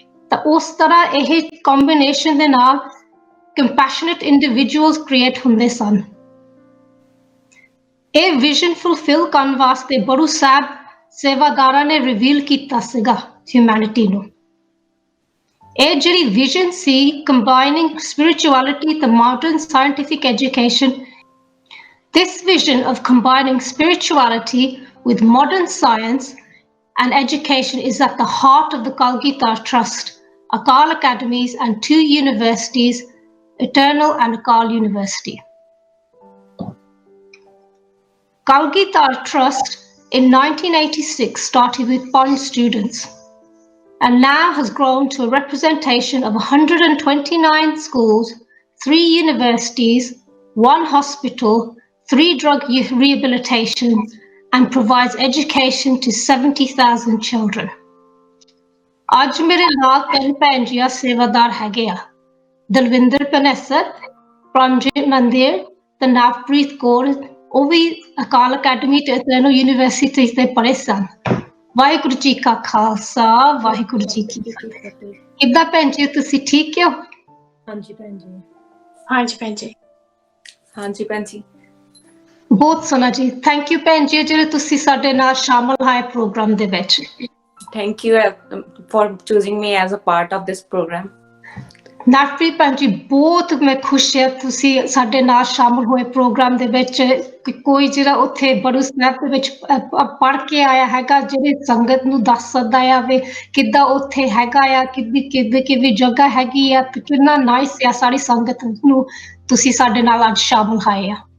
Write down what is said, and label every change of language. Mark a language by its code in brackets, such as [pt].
[pa] ਤਾਂ ਉਸ ਤਰ੍ਹਾਂ ਇਹ ਕੰਬੀਨੇਸ਼ਨ ਦੇ ਨਾਲ ਕੰਪੈਸ਼ਨੇਟ ਇੰਡੀਵਿਜੂਅਲਸ ਕ੍ਰੀਏਟ ਹੁੰਦੇ ਸਨ। ਇਹ ਵਿਜ਼ਨ ਫੁਲਫਿਲ ਕਰਨ ਵਾਸਤੇ ਬੜੂ ਸਾਹਿਬ ਸੇਵਾਦਾਰਾਂ ਨੇ ਰਿਵੀਲ ਕੀਤਾ ਸੀਗਾ ਹਿਊਮੈਨਿਟੀ ਨੂੰ। ਇਹ ਜਿਹੜੀ ਵਿਜ਼ਨ ਸੀ [en] Combining spirituality ਤੇ modern scientific education, this vision of combining spirituality with modern science and education is at the heart of the Kalgita Trust, Akal Academies and 2 universities, Eternal and Akal University. Kalgita Trust in 1986 started with 5 students and now has grown to a representation of 129 schools, 3 universities, 1 hospital, 3 drug rehabilitation and provides education to 70,000 children. [pa] ਅੱਜ ਮੇਰੇ ਨਾਲ 3 ਭੈਣ ਜੀ ਸੇਵਾਦਾਰ ਹੈਗੇ ਆ, ਦਲਵਿੰਦਰ ਪਨੇਸਰ, ਪ੍ਰਮਜੀਤ ਮੰਦਿਰ ਤੇ ਨਵਪ੍ਰੀਤ ਕੌਰ। ਉਹ ਵੀ ਅਕਾਲ ਅਕੈਡਮੀ ਤੇ ਤੈਨੂੰ ਯੂਨੀਵਰਸਿਟੀ ਤੇ ਪੜ੍ਹੇ ਸਨ। ਵਾਹਿਗੁਰੂ ਜੀ ਕਾ ਖਾਲਸਾ ਵਾਹਿਗੁਰੂ ਜੀ ਕੀ ਫਤਿਹ। ਕਿੱਦਾਂ ਭੈਣ ਜੀ ਤੁਸੀਂ ਠੀਕ ਹੋ? ਹਾਂਜੀ ਭੈਣ ਜੀ। ਹਾਂਜੀ ਭੈਣ ਜੀ। ਹਾਂਜੀ ਭੈਣ ਜੀ। ਬਹੁਤ ਸੋਹਣਾ ਜੀ, ਥੈਂਕ ਯੂ ਭੈਣ ਜੀ ਜਿਹੜੇ ਤੁਸੀਂ ਸਾਡੇ ਨਾਲ ਸ਼ਾਮਲ ਹੋਏ ਪ੍ਰੋਗਰਾਮ ਦੇ ਵਿੱਚ। [en] Thank you for choosing me as a part of this program. [pa] Navpreet ਭੈਣ ਜੀ ਬਹੁਤ ਮੈਂ ਖੁਸ਼ ਹਾਂ ਤੁਸੀਂ ਸਾਡੇ ਨਾਲ ਸ਼ਾਮਲ ਹੋਏ ਪ੍ਰੋਗਰਾਮ ਦੇ ਵਿੱਚ। ਕੋਈ ਜਿਹੜਾ ਉੱਥੇ ਬੜੂ ਸਾਹਿਬ ਦੇ ਵਿੱਚ ਪੜ੍ਹ ਕੇ ਆਇਆ ਹੈਗਾ, ਜਿਹੜੇ ਸੰਗਤ ਨੂੰ ਦੱਸ ਸਕਦਾ ਆ ਵੀ ਕਿੱਦਾਂ ਉੱਥੇ ਹੈਗਾ ਆ, ਕਿਹਦੀ ਜਗ੍ਹਾ ਹੈਗੀ ਆ, ਕਿੰਨਾ ਨਾਈਸ ਆ ਸਾਰੀ ਸੰਗਤ ਨੂੰ ਤੁਸੀਂ ਸਾਡੇ ਨਾਲ ਅੱਜ ਸ਼ਾਮਲ ਹੋਏ ਆ।